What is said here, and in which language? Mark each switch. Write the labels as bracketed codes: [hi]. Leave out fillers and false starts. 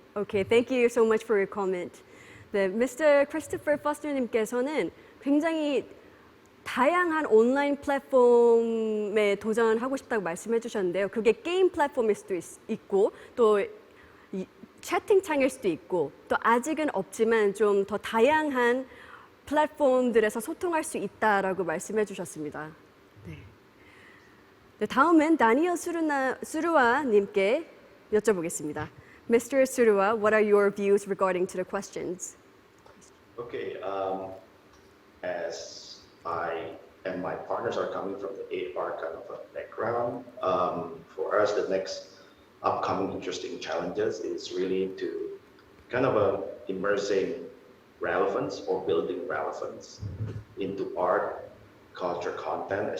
[en] Okay, thank you so much for your comment. [ko] 네, Mr. Christopher Foster님께서는 굉장히 다양한 온라인 플랫폼에 도전하고 싶다고 말씀해 주셨는데요. 그게 게임 플랫폼일 수도 있고 또 채팅창일 수도 있고 또 아직은 없지만 좀 더 다양한 플랫폼들에서 소통할 수 있다라고 말씀해 주셨습니다. 네. 네, 다음은 다니엘 수루와 님께 여쭤보겠습니다. [en] Mr. Surua, what are your views regarding to the questions? Okay, as I and my partners are coming from the AR kind of a background, for us the next upcoming interesting challenges is really to kind of immersing relevance or building relevance into art, culture, content.